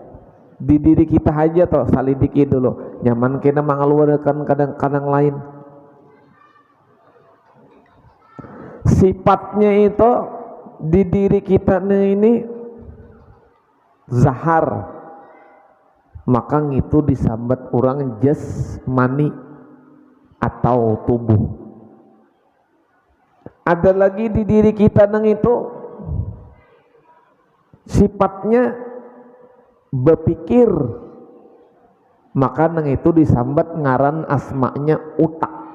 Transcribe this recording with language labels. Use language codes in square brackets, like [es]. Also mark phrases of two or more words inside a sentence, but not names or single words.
[bjn] Di diri kita aja toh salidiki dulu, nyaman kena mengeluarkan kadang-kadang lain. Sifatnya itu di diri kita ini zahar, maka itu disambat orang jasmani atau tubuh. Ada lagi di diri kita nang itu sifatnya berpikir, maka nang itu disambat ngaran asmanya utak.